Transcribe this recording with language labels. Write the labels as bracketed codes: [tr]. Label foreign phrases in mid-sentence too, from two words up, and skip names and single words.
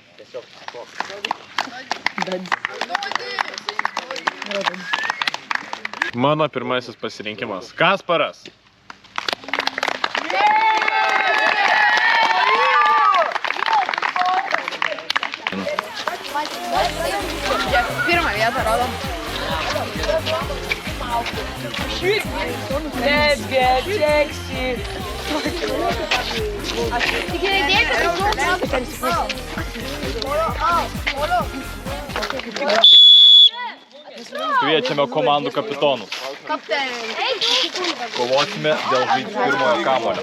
[lt] Mano pirmasis pasirinkimas. Kasparas. Pirmą vietą rodom. [en] Let's get sexy. [lt] Tik idėja, kad tai Kviečiame komandų kapitonus. Kovosime dėl pirmojo kamuolio.